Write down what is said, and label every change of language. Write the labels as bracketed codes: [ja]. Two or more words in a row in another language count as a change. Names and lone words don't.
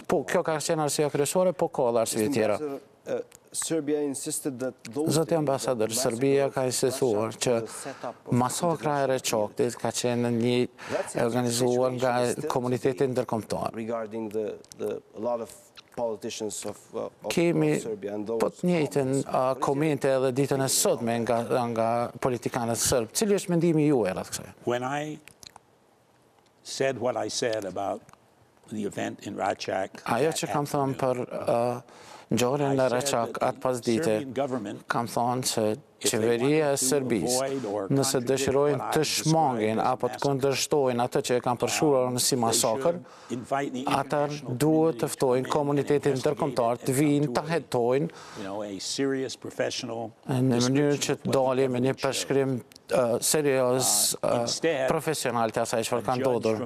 [sq] Po kjo ka qenë arsyeja kryesore, po ka edhe arsye tjera. Zoti ambasador, Serbia ka insistuar që masakra e Reçakit ka qenë një organizuar nga komuniteti ndërkombëtar. Kemi po të njëjtën komente edhe ditën e sotme nga politikanët sërbë. Cili është mendimi juaj rreth kësaj? [en] When I said what I said about the event in Račak, [sq] ajo që kam thënë për ngjarjen në Reçak atë pasdite, kam thënë se qeveria e Serbisë, nëse dëshirojnë të shmangin apo të kundërshtojnë atë që e kanë përshkruar në si masakër, atër duhet të ftojnë komunitetin ndërkombëtar të vinë të hetojnë në mënyrë që të dalë me një përshkrim serioz profesional të asaj çfarë ka ndodhur.